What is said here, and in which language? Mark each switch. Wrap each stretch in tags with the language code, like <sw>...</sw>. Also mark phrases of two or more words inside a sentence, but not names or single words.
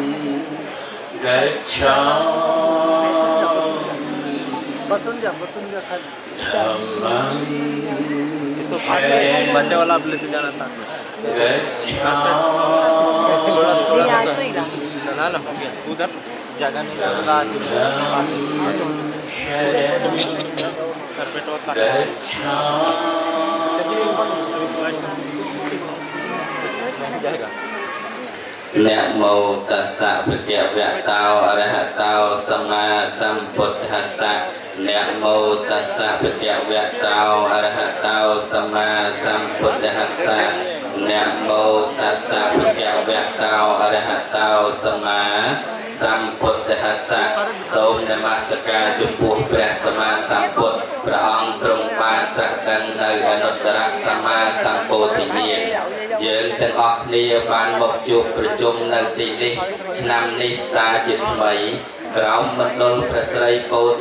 <hi>बच्चे वाला आप लेते जाना साथ में ना ना उधर जगह जाएगा</hi> <pi>Namo tassa bhagavato arahato sama sambuddhassa Namo tassa bhagavato arahato sama sambuddhassa Namo tassa bhagavato arahato sama</pi> <km>sambuddhassa សូមនមស្ការចំពោះព្រះសម្មាសម្ពុទ្ធព្រះអង្គទ្រង់បានត្រាស់ដឹងនៅអនុត្តរសម្មាសម្ពោធិញ្ញាណយើងទាំងអស់គ្នាបានមកជួបប្រជុំនៅទីនេះឆ្នាំនេះសាជាថ្មីក្រោមមណ្ឌលព្រះស្រីពោធិ</km>